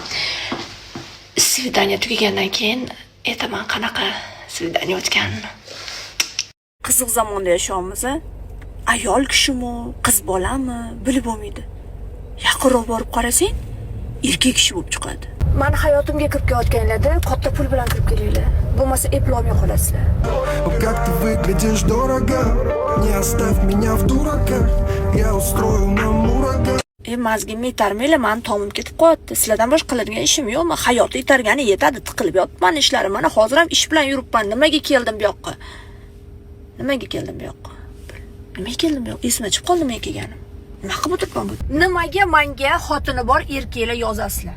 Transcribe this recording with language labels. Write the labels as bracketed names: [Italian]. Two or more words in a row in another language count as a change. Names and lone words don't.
[Uzbek] Svidaniya tugagandan keyin aytaman qanaqa svidaniya o'tganini. Qiziq zamonda yashayapmiz. Ayol kishimi, qiz bolami, bilib bo'lmaydi. Yaqinroq borib qarasang, erkak kishi bo'lib chiqadi. Men hayotimga kirib kelayotganlarda katta pul bilan kirib kelinglar. Bo'lmasa eplolmay qolasizlar. [Russian] Как ты выглядишь дорого, не оставь меня в дураках, я устрою нам ураган. [Uzbek] Mazgimni itarmaylar, men tomim ketib qo'yapti. Sizlardan boshqa qiladigan ishim yo'qmi? Hayotda itargani yetadi, tiqilib yotibman ishlarim. Mana hozir ham ish bilan yuribman. Nimaga keldim bu yoqqa? Nimaga keldim bu yoqqa? Nimaga keldim bu yoqqa? Esimdan chiqib qoldi nimaga kelganim. Nima qilib o'tiribman bu? Nimaga menga xotini bor erkaklar yozasizlar?